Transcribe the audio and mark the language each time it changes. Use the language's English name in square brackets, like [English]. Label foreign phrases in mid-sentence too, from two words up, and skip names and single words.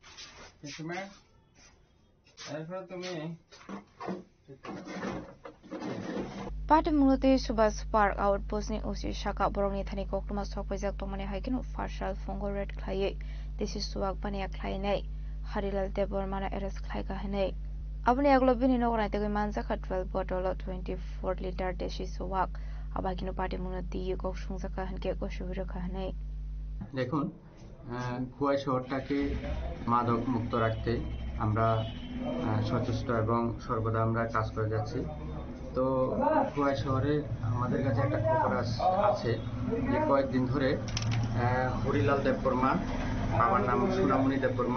[Kok Borok] Pate mulote subas park outpost ni osi shaka borongni thani kokluma sokpajak tomani haikinu fashal fungo red khlai deshi suwak bania khlai nei harilal debor mana res khlai ka hanei Abni aglo bini no rai tege manjaka 12 bottle 24 liter deshi suwak abakino party munati kok sungzaka hanke ko shubira khanai [Bangla] দেখুন খোয়াই শহরটাকে মাদক মুক্ত রাখতে আমরা সচেষ্ট এবং সর্বদা আমরা কাজ করে যাচ্ছি তো খোয়াই শহরে আমাদের কাছে একটা খবর আছে যে কয়েকদিন ধরে হরিলাল দেববর্মা বাবার নাম সোনামণি দেববর্মা